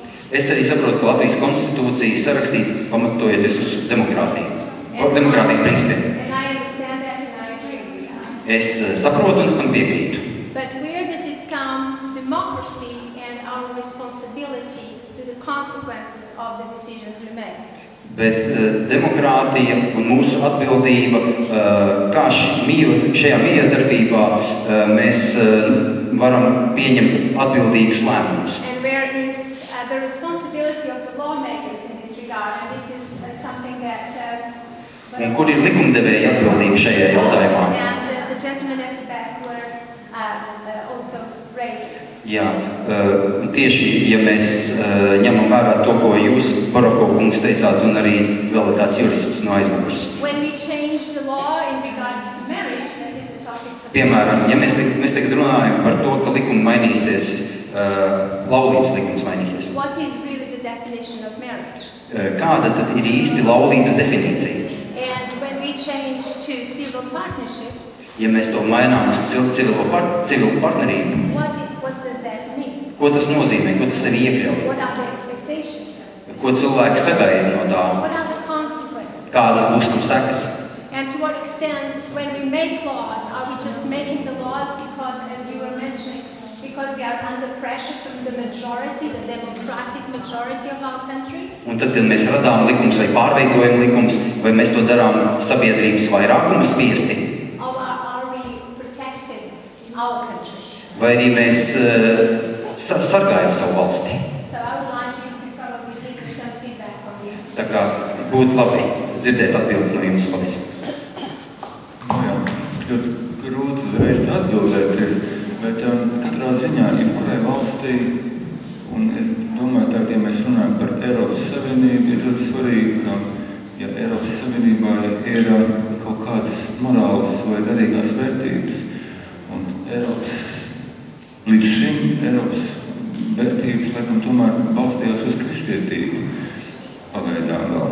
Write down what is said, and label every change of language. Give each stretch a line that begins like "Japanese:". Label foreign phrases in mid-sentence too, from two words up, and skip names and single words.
Latvian: Es arī saprotu, ka Latvijas konstitūcija sarakstīta pamatojoties uz demokrātijas principiem.
English: And I understand that and I agree with that.
Latvian: Es saprotu un es tam piekrītu.
English: But where does it come, democracy and our responsibility to the consequences of the decisions we make?
Latvian: Bet demokrātija un mūsu atbildība, kā šajā miedarbībā mēs varam pieņemt atbildīgus lēmumus.
English: And where is the responsibility of the lawmakers in this regard? And this is something that...
Latvian: Un kur ir likumdevēja atbildība šajā jautājumā?
English: And the gentlemen at the back were also raised.
Latvian: Jā, tieši, ja mēs ņemam vērā to, ko jūs, Borovko kungs, teicāt, un arī vēl tāds jurists no aizmugures.
English: When we change the law in regards to marriage, that is the topic for...
Latvian: Piemēram, ja mēs tagad runājam par to, ka likumi mainīsies, laulības likums mainīsies.
English: What is really the definition of marriage?
Latvian: Kāda tad ir īsti laulības definīcija?
English: And when we change to civil partnerships,
Latvian: ja mēs to mainām uz civilu partnerību,
English: what does that mean?
Latvian: Ko tas nozīmē, ko tas sevi iekļauj?
English: What are the expectations?
Latvian: Ko cilvēki sagaida no tā?
English: What are the consequences?
Latvian: Kādas būs tam sekas?
English: And to what extent, when we make laws, are we just making the laws because, as you were mentioning, because we are under pressure from the majority, the democratic majority of our country?
Latvian: Un tad, kad mēs radām likums vai pārveidojam likums, vai mēs to darām sabiedrības vairākuma spiesti?
English: Or are we protecting our country?
Latvian: Vai arī mēs sargājam savu valsti?
English: So I would like you to probably give me some feedback on this.
Latvian: Tā kā būtu labi dzirdēt atbildes no jums, paldies. Jā, ļoti grūti uzreiz atbildēt ir, bet katrā ziņā, jebkurai valstī, un es domāju, tā, ja mēs runājam par Eiropas Savienību, ir ļoti svarīgi, ka, ja Eiropas Savienībā ir kaut kādas morālas vai garīgās vērtības, un līdz šim Eiropas vērtības, laikam, tomēr balstījās uz kristietību pagaidām vēl.